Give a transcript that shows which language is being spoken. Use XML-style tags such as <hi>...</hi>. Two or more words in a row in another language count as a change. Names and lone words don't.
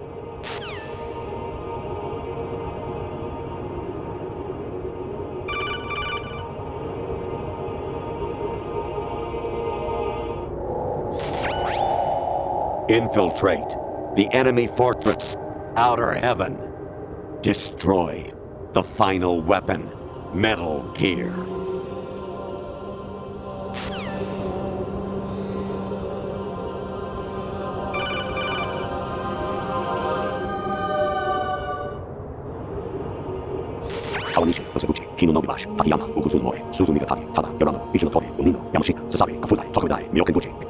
<en>Infiltrate the enemy fortress, Outer Heaven. Destroy the final weapon, Metal Gear. Awanishi, Osabuchi, Kino no Bibashi, Takiyama, Ugusun More, Suzumiga Taki, Tada, Yorano, Ishino Tobe, Umino, Yamashita, Sasabe, Afudai, Tokudai, Miyokenbuchi.</en>